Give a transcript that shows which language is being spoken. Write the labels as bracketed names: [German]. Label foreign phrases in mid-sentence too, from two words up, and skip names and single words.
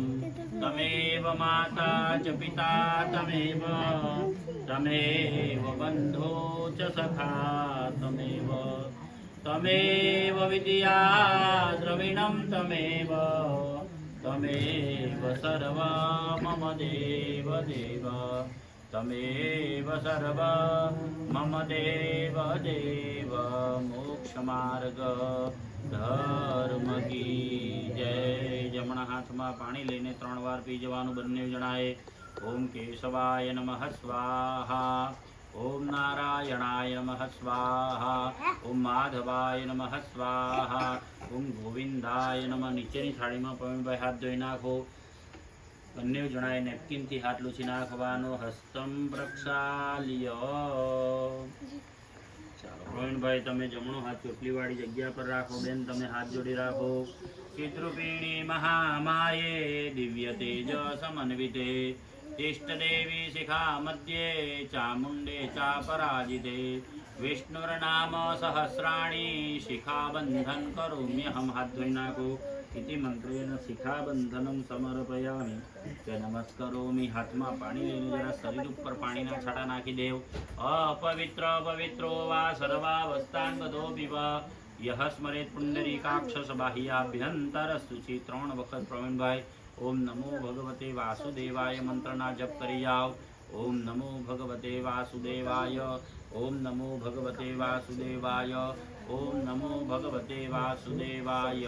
[Sanskrit] तमेव माता च पिता तमेव बन्धो च सखा तमेव विद्या द्रविणं तमेव सर्व मम देव देव। तमेव सर्व मम देव देव। [Hindi] मोक्षमार्ग धर्म की जय। [Gujarati] જમણા હાથમાં પાણી લઈને 3 વાર પી જવાનું બંને જણાએ। [Sanskrit] ओम केशवाय नमः स्वाहा। ओम नारायणाय नमः स्वाहा। ओम माधवाय नमः स्वाहा। ओम गोविंदाय नमः। [Gujarati] નીચેની થાળીમાં પવનભાઈ હાથ ધોઈ નાખો। બંને જણાએ નેપકિનથી હાથ લૂછી નાખવાનો। [Sanskrit] હસ્તમ પ્રક્ષાલ્ય। [Gujarati] ચાલો પ્રવીણભાઈ તમે જમણો હાથ ચોટલીવાળી જગ્યા પર રાખો। બેન તમે હાથ જોડી રાખો। [Sanskrit] ચિત્રપીણી महामाये दिव्य तेज समन्विते इष्टदेवी शिखा मध्ये चामुंडे चापराजिते। विष्णुर्नाम सहस्राणि शिखाबंधन करोम्यहं। [Gujarati] હાથ ધોઈ નાખો। [Sanskrit] इति मंत्रेण शिखाबंधनं समर्पयामि। [Gujarati] नमस्करोमि। हाथમાં પાણી લઈને જરા શરીર ઉપર પાણીના છાંટા નાખી દેવ। [Sanskrit] अपवित्र पवित्रो वा सर्वावस्थान् बधो विवा યહ સ્મરેત પુંડરીકાક્ષ બાહ્યાભ્યંતરશુચિ [Gujarati] 3 વખત પ્રવીણભાઈ [Sanskrit] ઓમ નમો ભગવતે વાસુદેવાય [Gujarati] મંત્રના જપ કરી જાઓ. [Sanskrit] ઓમ નમો ભગવતે વાસુદેવાય, ઓમ નમો ભગવતે વાસુદેવાય, ઓમ નમો ભગવતે વાસુદેવાય.